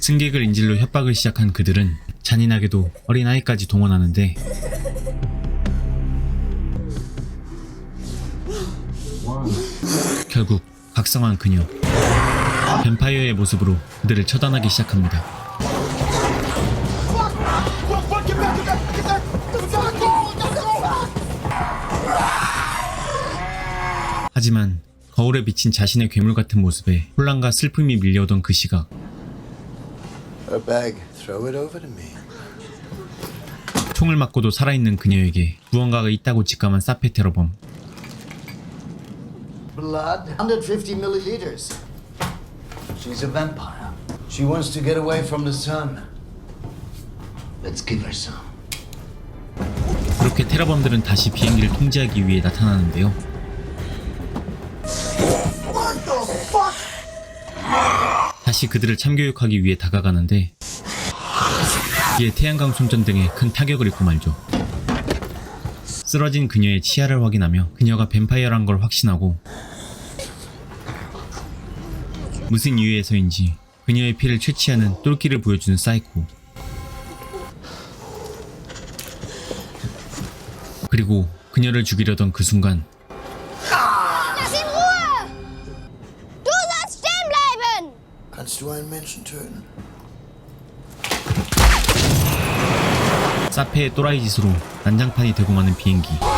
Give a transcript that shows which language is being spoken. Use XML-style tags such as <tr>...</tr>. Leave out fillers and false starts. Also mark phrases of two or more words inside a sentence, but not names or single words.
<ko>승객을 인질로 협박을 시작한 그들은 잔인하게도 어린아이까지 동원하는데 결국 각성한 그녀 뱀파이어의 모습으로 그들을 처단하기 시작합니다. 하지만 거울에 비친 자신의 괴물 같은 모습에 혼란과 슬픔이 밀려오던 그 시각</ko> <en>A bag. Throw it over to me.</en> <ko>총을 맞고도 살아있는 그녀에게 무언가가 있다고 직감한 사페 테러범.</ko> <en>Blood. 150 milliliters. She's a vampire. She wants to get away from the sun. Let's give her some.</en> <ko>그렇게 테러범들은 다시 비행기를 통제하기 위해 나타나는데요. 다시 그들을 참교육하기 위해 다가가는데 이에 태양광 손전등에 큰 타격을 입고 말죠. 쓰러진 그녀의 치아를 확인하며 그녀가 뱀파이어란 걸 확신하고 무슨 이유에서인지 그녀의 피를 채취하는 똘끼를 보여주는 사이코. 그리고 그녀를 죽이려던 그 순간</ko> <de>Lass ihn Ruhe! Du sollst stehen bleiben! Kannst du einen Menschen töten?</de> <ko>사페의 또라이 짓으로 난장판이 되고 마는 비행기.</ko>